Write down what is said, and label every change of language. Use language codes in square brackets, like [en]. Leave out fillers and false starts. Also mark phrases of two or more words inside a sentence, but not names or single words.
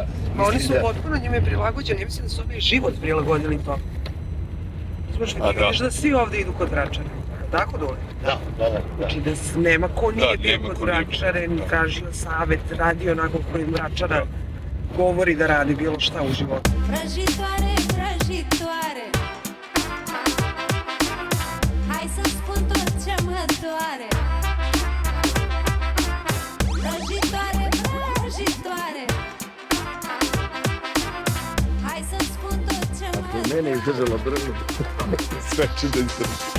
[sr] Oni su potpuno njime prilagođeni, ja mislim da su ovaj život prilagodili to. Znaš, vidiš da svi ovde idu kod vračara, tako dole? Da. Znači da nema ko nije bio kod vračare, ni tražio savet, radi onako koji vračara govori da radi bilo šta u životu. [ro] Vrăjitoare, vrăjitoare, hai să-mi spun tot ce mă doare. Vrăjitoare, vrăjitoare, hai să-mi spun tot ce mă doare. [sr] Mene je izdržala brzo. Sve će da izdrža.